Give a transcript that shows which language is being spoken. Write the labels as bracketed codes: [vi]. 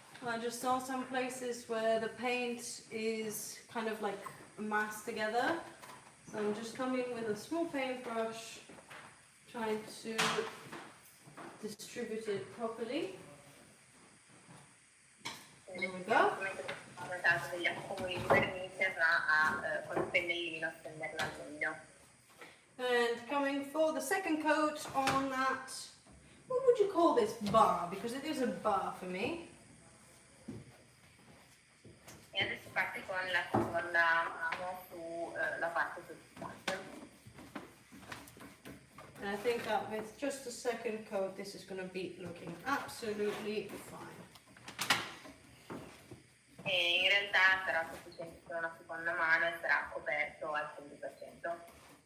[en] I just saw some places where the paint is kind of like massed together. So I'm just coming with a small paintbrush, trying to distribute it properly. There we go. [it] Ho notato degli accumuli di vernice, ma con il pennellino stenderla al meglio. [en] And coming for the second coat on that, what would you call this bar? Because it is a bar for me. [it] E adesso parti con la seconda mano sulla parte sottostante. [en] And I think that with just a second coat, this is going to be looking absolutely fine. [it] E in realtà sarà sufficiente per una seconda mano e sarà coperto al 100%.